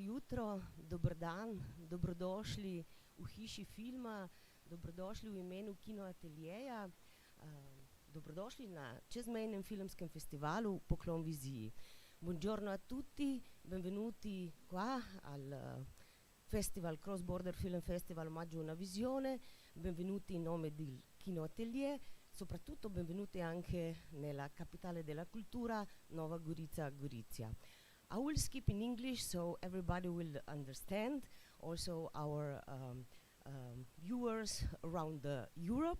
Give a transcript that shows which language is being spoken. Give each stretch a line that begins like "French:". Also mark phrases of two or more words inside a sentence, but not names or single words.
Slovenian: jutro, dober dan, dobrodošli v hiši filma, dobrodošli v imenu Kinoateljeja, dobrodošli na čezmejnem filmskem festivalu Poklon viziji.
Italian: Buongiorno a tutti, benvenuti qua al Festival Cross Border Film Festival Omaggio a una visione, benvenuti in nome del Kinoatelier, soprattutto benvenuti anche nella capitale della cultura, Nova Gorica, Gorizia.
English: I will skip in English so everybody will understand, also our viewers around Europe.